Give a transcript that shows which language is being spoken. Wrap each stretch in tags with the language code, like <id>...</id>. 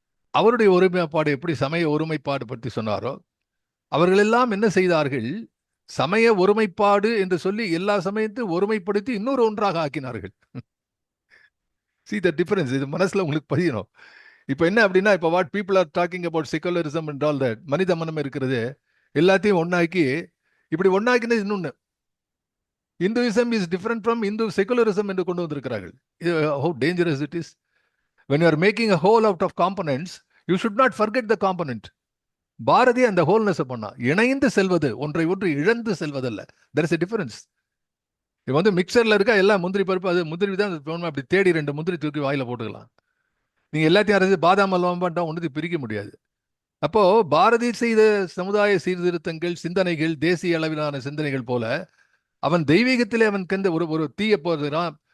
<ta>அவருடைய ஒருமைப்பாடு எப்படி சமய ஒருமைப்பாடு பற்றி சொன்னாரோ, அவர்கள் எல்லாம் என்ன செய்தார்கள், சமய ஒருமைப்பாடு என்று சொல்லி எல்லா சமயத்தையும் ஒருமைப்படுத்தி இன்னொரு ஒன்றாக ஆக்கினார்கள்.</ta> <en>See the difference.</en> <ta>இது மனசுல உங்களுக்கு பதியணும். இப்ப என்ன அப்படின்னா, இப்ப</ta> <en>what people are talking about secularism and all that,</en> <ta>மனித மனம் இருக்கிறது எல்லாத்தையும் ஒன்னாக்கி, இப்படி ஒன்னாக்கினது இன்னொன்னு,</ta> <en>Hinduism is different from Hindu secularism</en> <ta>என்று கொண்டு வந்திருக்கிறார்கள்.</ta> <en>how dangerous it is. When you are making a whole out of components, you should not forget the component.</en> <ta>Bharathi அந்த ஹோல்னஸ் பண்ணா, இணைந்து செல்வது, ஒன்றை ஒன்று இழந்து செல்வதல்ல.</ta> <en>there is a difference.</en> <ta>இது வந்து மிக்சர்ல இருக்கா எல்லாம் முந்திரி பருப்பு, அது முந்திரி தான் அப்படி தேடி 2 முந்திரி தூக்கி வாயில போட்டுக்கலாம். நீங்க எல்லாத்தையும் அரைச்சு பாதாம் அல்வம் பண்ணிட்டா ஒன்று பிரிக்க முடியாது. அப்போ பாரதி செய்த சமுதாய சீர்திருத்தங்கள், சிந்தனைகள், தேசிய அளவிலான சிந்தனைகள் போல அவன் தெய்வீகத்திலே அவன் கந்த ஒரு தீய போகிறான்.</ta>